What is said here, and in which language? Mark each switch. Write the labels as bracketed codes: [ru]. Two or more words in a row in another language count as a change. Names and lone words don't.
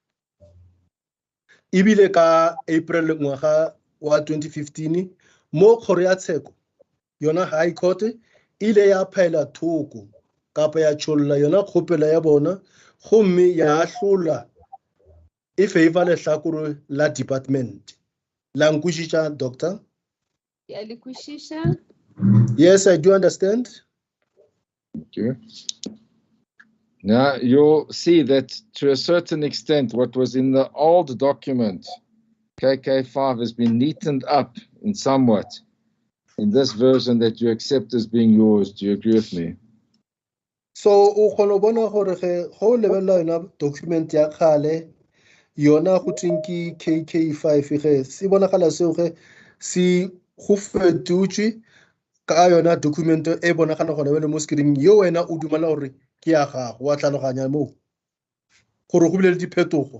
[nso] Ebile ka April ngwaga wa 2015 mo kgoro ya tsheko yona [en] High Court [nso] ile ya phaela thoko kapa ya tšholla yona kgopelo ya bona gomme ya hlola e favor lehlakore la department. La nkwešiša, doctor? Ya le kwešiša? [en] Yes, I do understand. Thank you. Now you'll see that to a certain extent, what was in the old document, KK5, has been neatened up in somewhat in this version that you accept as being yours. Do you agree with me? So, [nso] o kgona bona gore ge go lebella yona document ya kgale yona go tweng ke KK5 ge se bonagala seo ge se go fetotšwe ka yona document e bonagala gona le mo screen yo wena o dumela gore ke ya gago wa tlhaloganya mo gore go bile le diphetogo.